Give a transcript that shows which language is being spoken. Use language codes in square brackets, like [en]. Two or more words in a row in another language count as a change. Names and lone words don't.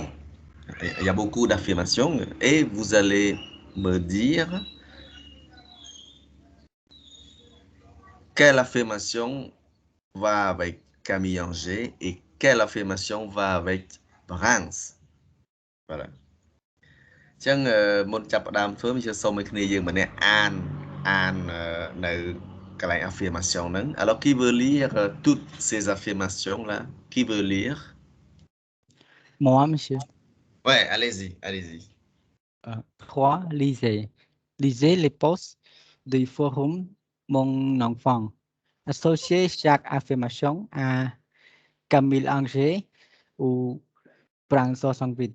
[fr] Il y a beaucoup d'affirmations et vous allez me dire quelle affirmation va avec Camille Anger et quelle affirmation va avec Barens. Voilà. [km] អញ្ចឹងមុនចាប់ផ្ដើមធ្វើខ្ញុំសូមឲ្យគ្នាយើងម្នាក់អាននៅកន្លែង affirmation ហ្នឹង [fr] Alors qui veut lire toutes ces affirmations là? Qui veut lire? Moi, monsieur. Ouais, allez-y. 3. Lisez les posts du forum Mon enfant. Associez chaque affirmation à Camille Anger ou Barens 68.